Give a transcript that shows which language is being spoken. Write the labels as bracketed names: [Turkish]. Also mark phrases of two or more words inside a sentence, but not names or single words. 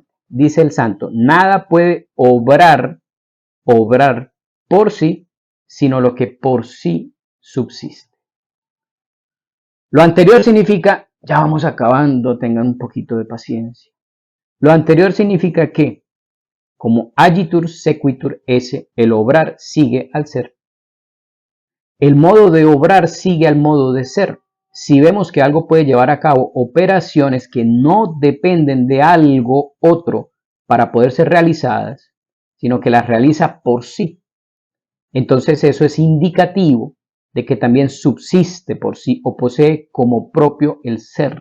[Spanish] Dice el santo, nada puede obrar por sí, sino lo que por sí subsiste. Lo anterior significa, ya vamos acabando, tengan un poquito de paciencia. Lo anterior significa que, como [Latin] agitur sequitur esse, [Spanish] el obrar sigue al ser. El modo de obrar sigue al modo de ser. Si vemos que algo puede llevar a cabo operaciones que no dependen de algo otro para poder ser realizadas, sino que las realiza por sí, entonces eso es indicativo de que también subsiste por sí o posee como propio el ser.